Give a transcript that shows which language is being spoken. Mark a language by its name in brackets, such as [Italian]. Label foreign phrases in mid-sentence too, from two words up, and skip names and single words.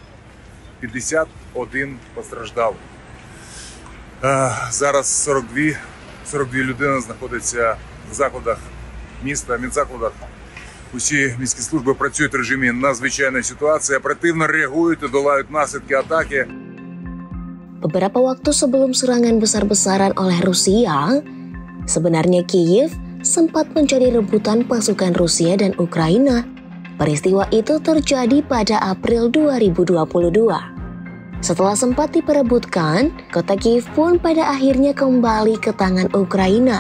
[Ukrainian] 51 постраждав. Зараз 42 людини знаходяться в закладах міста, медзакладах. Усі міські служби працюють в режимі надзвичайної ситуації, оперативно реагують і долають наслідки атаки. [Indonesian] Beberapa waktu sebelum serangan besar-besaran oleh Rusia, sebenarnya Kiev sempat menjadi rebutan pasukan Rusia dan Ukraina. Peristiwa itu terjadi pada April 2022. Setelah sempat diperebutkan, kota Kiev pun pada akhirnya kembali ke tangan Ukraina.